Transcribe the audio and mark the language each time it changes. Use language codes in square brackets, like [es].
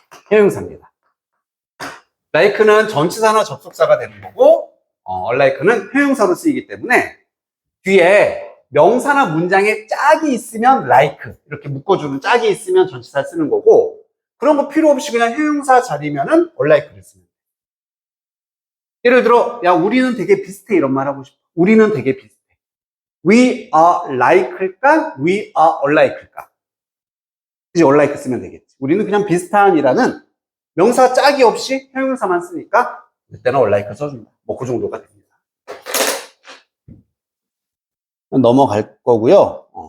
[ko] 형용사입니다. like는 전치사나 접속사가 되는 거고, like는 형용사로 쓰이기 때문에 뒤에 명사나 문장에 짝이 있으면 like 이렇게 묶어주는 짝이 있으면 전치사 쓰는 거고, 그런 거 필요 없이 그냥 형용사 자리면은 like를 쓰는 거예요. 예를 들어, 야, 우리는 되게 비슷해 이런 말 하고 싶어. 우리는 되게 비슷해. [en] We are like일까? We are unlike일까? [ko] 이제 unlike 쓰면 되겠지. 우리는 그냥 비슷한이라는 명사 짝이 없이 형용사만 쓰니까 그때는 unlike 써준다. 뭐 그 정도가 됩니다. 넘어갈 거고요.